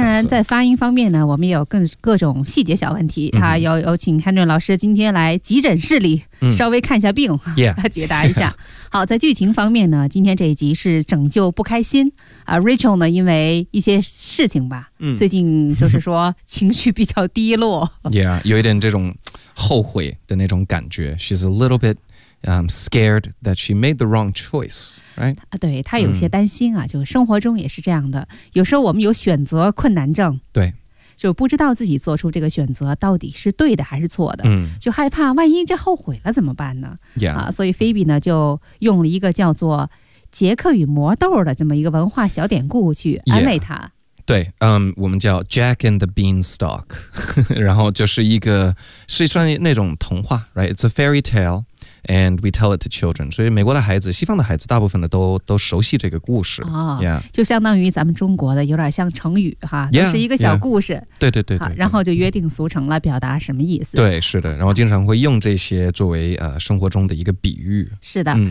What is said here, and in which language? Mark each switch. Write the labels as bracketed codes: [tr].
[zh] 当然在发音方面呢我们也有各种细节小问题、有请 Henry 老师今天来急诊室里、稍微看一下病、解答一下。好，在剧情方面呢今天这一集是拯救不开心、Rachel 呢因为一些事情吧、最近就是说情绪比较低落有一点这种后悔的那种感觉。 [en] She's a little bitscared that she made the wrong choice, right? [zh] 对，她有些担心啊、就生活中也是这样的，有时候我们有选择困难症，对，就不知道自己做出这个选择到底是对的还是错的、就害怕万一这后悔了怎么办呢、所以菲比呢就用了一个叫做杰克与魔豆的这么一个文化小典故去安慰她、对、我们叫 Jack and the Beanstalk 然后就是一个是算那种童话 right? [en] It's a fairy taleAnd we tell it to children. [zh] 所以美国的孩子，西方的孩子大部分的都熟悉这个故事。就相当于咱们中国的有点像成语哈，就是一个小故事。对对对对。然后就约定俗成了表达什么意思。对，是的。然后经常会用这些作为生活中的一个比喻。是的。